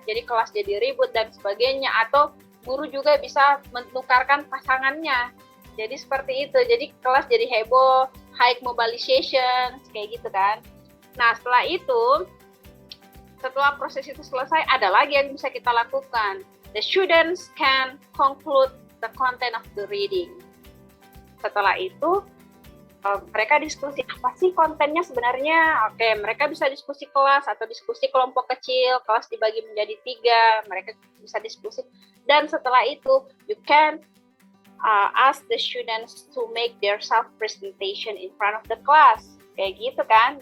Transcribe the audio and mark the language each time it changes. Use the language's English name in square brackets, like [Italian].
[Indonesian] Jadi kelas jadi ribut dan sebagainya, atau guru juga bisa menukarkan pasangannya. Jadi seperti itu. Jadi kelas jadi heboh, high mobilization, kayak gitu kan. Nah, setelah proses itu selesai, ada lagi yang bisa kita lakukan. [English] The students can conclude the content of the reading. [Indonesian] Setelah itu, mereka diskusi apa sih kontennya sebenarnya. Oke, mereka bisa diskusi kelas atau diskusi kelompok kecil, kelas dibagi menjadi 3, mereka bisa diskusi. Dan setelah itu, [English] you can ask the students to make their self presentation in front of the class, [Indonesian] kayak gitu kan.